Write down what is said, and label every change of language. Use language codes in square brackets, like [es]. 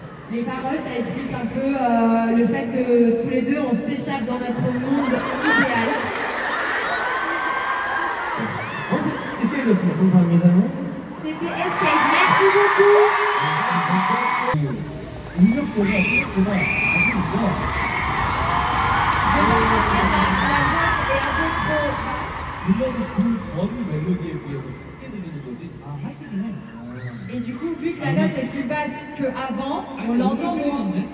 [fr] Les paroles, ça explique un peu le fait que tous les deux, on s'échappe dans notre monde idéal. [ko] 스케이프였습니다. 감사합니다. [fr] C'était Escape, merci beaucoup. [ko] 음역보다 생각보다 아주 좋아. [fr] Je pense que la note est un peu trop basse. [ko] 물론 그전 멜로디에 비해서 작게 들리는 거지 다 하시긴 해. [fr] Et du coup, vu que la note est plus basse qu'avant, on l'entend moins.